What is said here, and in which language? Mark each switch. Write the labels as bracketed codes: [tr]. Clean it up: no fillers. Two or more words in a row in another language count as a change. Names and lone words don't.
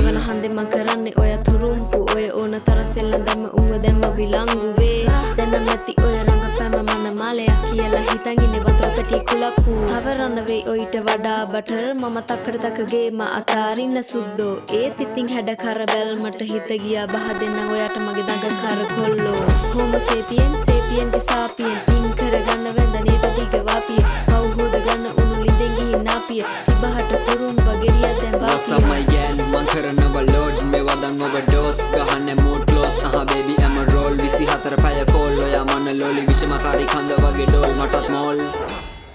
[si] එවන හන්දේ මං කරන්නේ ඔය තුරුම්පු ඔය ඕන තර සෙල්ලම් දැම්ම උඹ දැම්ම විලංගුවේ දැන් නැති ඔය රංගපෑම මන මාලයක් කියලා හිතන් ඉන්නේ වතුර පැටි කුලප්පු තවරන්න වෙයි ඔයිට වඩා බටර් මම තක්කඩ තකගේ අතාරින්න සුද්දෝ ඒත් ඉතින් හැඩ කර බැල්මට හිත ගියා බහ දෙන්න ඔයාට මගේ දඟ කර කොල්ලෝ Homo sapien, sapien ki sapien පින් කරගන්න වැඳ නේද දිග වාපිය පව් හොද ගන්න උණු ලිඳෙන් ගිහින් නාපිය තිබහට කුරුම්බ ගෙඩියක් දැන් වාපිය [en] What's up my gang [si] මං කරනවා load මේ වදන් overdose ගහන්නේ [en] mood close baby I'm a roll [si] 24 පැය කෝල් ඔයා මන ලෝලි විෂමකාරී කන්ද වගේ ඩෝල් මටත් මෝල්